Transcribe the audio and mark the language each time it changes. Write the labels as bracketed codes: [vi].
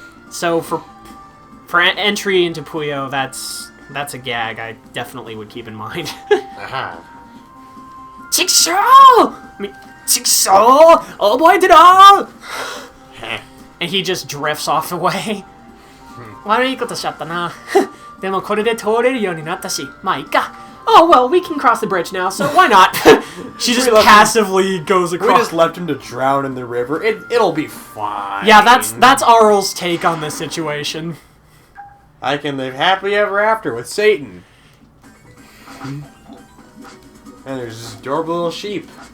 [en] So for entry into Puyo, that's a gag I definitely would keep in mind. [ja] Chiksho! Chiksho! Oboite da! [en] And he just drifts off the way. [ja] 悪いことしちゃったな。でもこれで通れるようになったし、まあいいか。 [en] Oh, well, we can cross the bridge now, so why not? She just passively goes across. We just left him to drown in the river. It'll be fine. Yeah, that's Arle's take on this situation. I can live happily ever after with Satan. And there's this adorable little sheep.